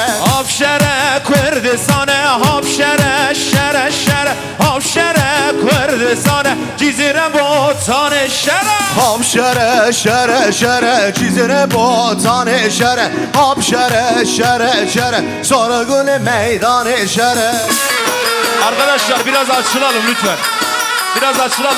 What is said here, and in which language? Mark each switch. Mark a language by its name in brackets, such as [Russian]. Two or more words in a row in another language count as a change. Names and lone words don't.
[Kurdish] Hop şere Kürdistane Hop şere şere şere Hop şere Kürdistane Cizire botan eşere Ham şere şere şere Cizire boğutan eşere Ham şere şere şere Sonra güne meydan eşere [Turkish] Arkadaşlar biraz açılalım lütfen. Biraz açılalım.